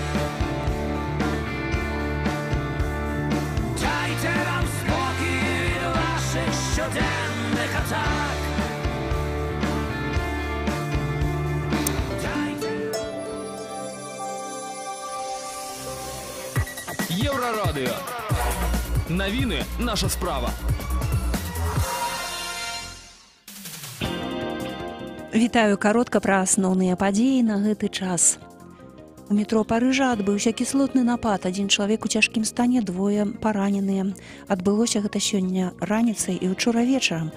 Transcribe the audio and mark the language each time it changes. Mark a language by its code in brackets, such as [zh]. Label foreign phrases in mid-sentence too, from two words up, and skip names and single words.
[uk] Дайте нам спокій від ваших щоденних атак. Єврорадіо. Новини – наша справа. [be] Вітаю, каротка пра асноўныя падзеі на гэты час. У метро Парыжа адбыўся кіслотны напад. Адзін чалавек у цяжкім стане, двое параненыя. Адбылося гэта сёння раніцай і учора вечарам.